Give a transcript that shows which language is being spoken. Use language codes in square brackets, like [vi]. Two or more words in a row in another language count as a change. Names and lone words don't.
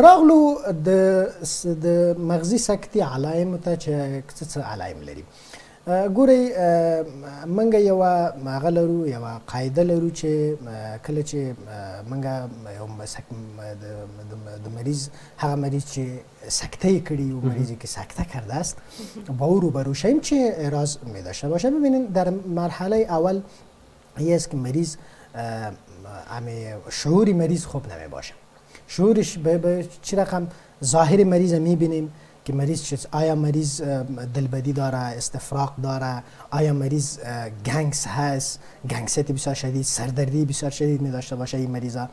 [ps] راغلو د مغزي سکته علایم ته چې څه علایم لري. ګورئ موږ یو هغه لرو، یو قاعده لرو چې کله چې موږ یو د مریض، هغه مریض چې سکته کړي و [fa] مریضی که سکته کرده است با او روبرو شویم چه اعراض می داشته باشه. ببینید در مرحله اول یه است که مریض شعور مریض خوب نمی باشه. شعورش به چی رقم؟ ظاهر مریض می بینیم که مریض آیا مریض دلبدی داره، استفراغ داره، آیا مریض گنگس هست، گنگست بسیار شدید، سردردی بسیار شدید می داشته باشه این مریضا.